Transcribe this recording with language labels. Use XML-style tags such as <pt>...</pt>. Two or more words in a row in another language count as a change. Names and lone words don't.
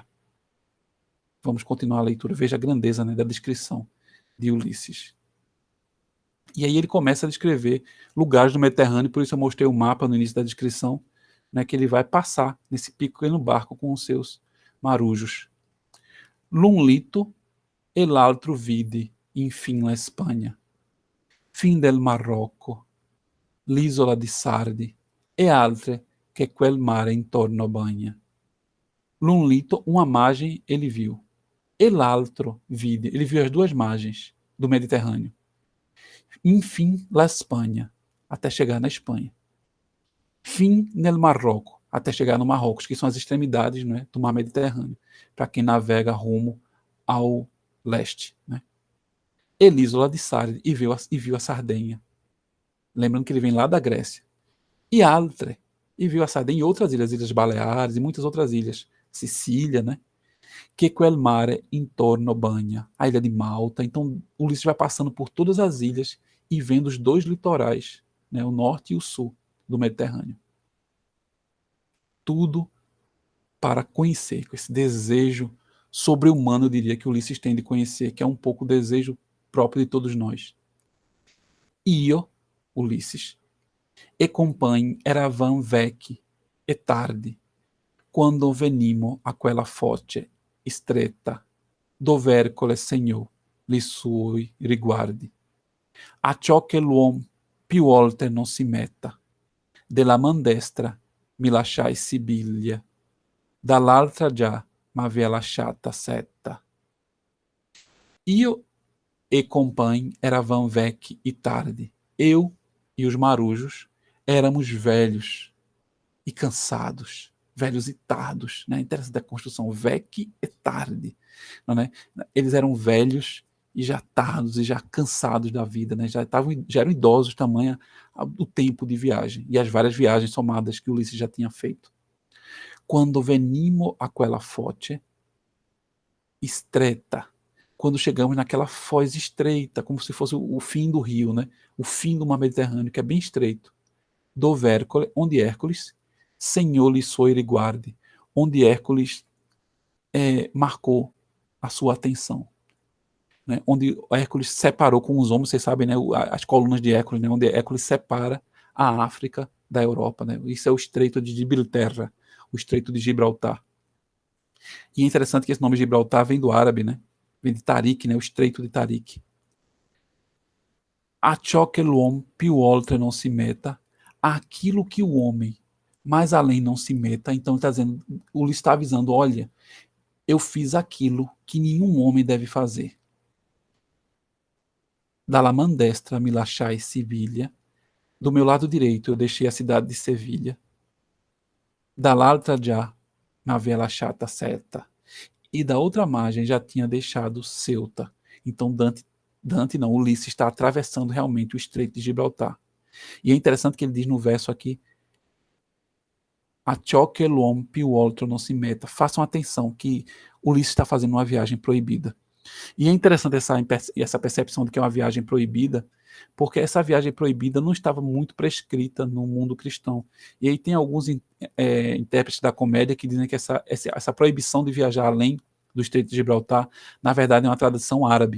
<pt>Vamos continuar a leitura. Veja a grandeza, né, da descrição de Ulisses. E aí ele começa a descrever lugares do Mediterrâneo, por isso eu mostrei o mapa no início da descrição, né, que ele vai passar nesse pequeno barco com os seus marujos.</pt> <it>L'un lito e l'altro vidi, infin la Spagna, fin del Marocco, l'isola di Sardi e altre che quel mare intorno bagna. L'un lito,</it> <pt>uma margem ele viu,</pt> <it>e l'altro vide,</it> <pt>ele viu as duas margens do Mediterrâneo.</pt> <it>Infim la</it> <pt>Espanha, até chegar na Espanha.</pt> <it>Fim nel</it> <pt>Marrocos, até chegar no Marrocos, que são as extremidades, né, do mar Mediterrâneo, para quem navega rumo ao leste, né. Elísola de Sardes, e viu a Sardenha. Lembrando que ele vem lá da Grécia. E Altre, e viu a Sardenha e outras ilhas, Ilhas Baleares e muitas outras ilhas. Sicília, né? Que</pt> <it>quel mare intorno bagna,</it> <pt>a ilha de Malta. Então, Ulisses vai passando por todas as ilhas e vendo os dois litorais, né, o norte e o sul do Mediterrâneo. Tudo para conhecer, com esse desejo sobre-humano, eu diria, que Ulisses tem de conhecer, que é um pouco o desejo próprio de todos nós.</pt> <it>Io, Ulisses, e compagni eravam vecchi e tardi, quando venimo a quella foce stretta, dov'Ercole segnò li suoi riguardi. Acciò che l'uom più oltre non si metta, della man destra mi lasciai Sibiglia, dall'altra già m'avea lasciata Setta. Io e compagni eravam vecchi e tardi.</it> <pt>Eu e os marujos éramos velhos e cansados, velhos e tardos, né? Interessante a construção,</pt> <it>vecchi e tardi,</it> <pt>não é? Eles eram velhos e já tardos e já cansados da vida, né? Já eram idosos, tamanho o tempo de viagem e as várias viagens somadas que Ulisses já tinha feito.</pt> <it>Quando venimo a quella foce stretta,</it> <pt>quando chegamos naquela foz estreita, como se fosse o fim do rio, né? O fim do mar Mediterrâneo, que é bem estreito, dov'Ercole, onde Hércules senhor lhe</pt> <it>suoi riguardi,</it> <pt>onde Hércules marcou a sua atenção, né? Onde Hércules separou com os homens, vocês sabem, né, as colunas de Hércules, né, onde Hércules separa a África da Europa, né? Isso é o Estreito de Gibraltar, o Estreito de Gibraltar. E é interessante que esse nome Gibraltar vem do árabe, né? Vem de Tarik, né? O Estreito de Tarik.</pt> <it>Acciò che l'uom più oltre non si meta,</it> <pt>aquilo que o homem mais além não se meta. Então ele está dizendo, ele está avisando, olha, eu fiz aquilo que nenhum homem deve fazer.</pt> <it>Dalla man destra mi lasciai Sibiglia,</it> <pt>do meu lado direito eu deixei a cidade de Sevilha,</pt> <it>dall'altra già m'avea lasciata Seta,</it> <pt>e da outra margem já tinha deixado Ceuta. Então Dante não, Ulisses está atravessando realmente o Estreito de Gibraltar. E é interessante que ele diz no verso aqui,</pt> <it>acciò che l'uom più oltre non si meta.</it> <pt>Façam atenção que Ulisses está fazendo uma viagem proibida. E é interessante essa percepção de que é uma viagem proibida, porque essa viagem proibida não estava muito prescrita no mundo cristão. E aí tem alguns intérpretes da comédia que dizem que essa proibição de viajar além do Estreito de Gibraltar, na verdade é uma tradição árabe.</pt>